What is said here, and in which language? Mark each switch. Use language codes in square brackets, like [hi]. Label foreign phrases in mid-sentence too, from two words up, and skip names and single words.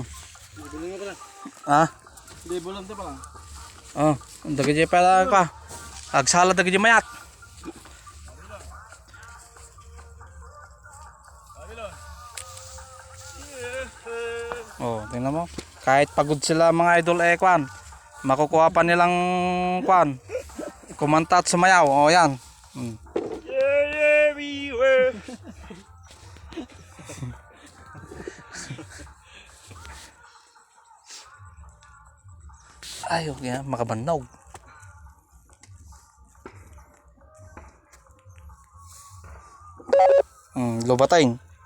[tl] Bulong ko lang. Ah. Hindi, bulong to pa lang. [ilo] Oh, dagiti pala ka. Agsala dagiti mayat. [tl] Oh, tingnan mo. Kahit pagod sila mga idol kwan, makukuha pa nilang kwan. Kumanta at sumayaw. Oh, yan. Hmm. [en] Yeah, everywhere. [ilo] Ay, okay, makabandaw. Lubatayin.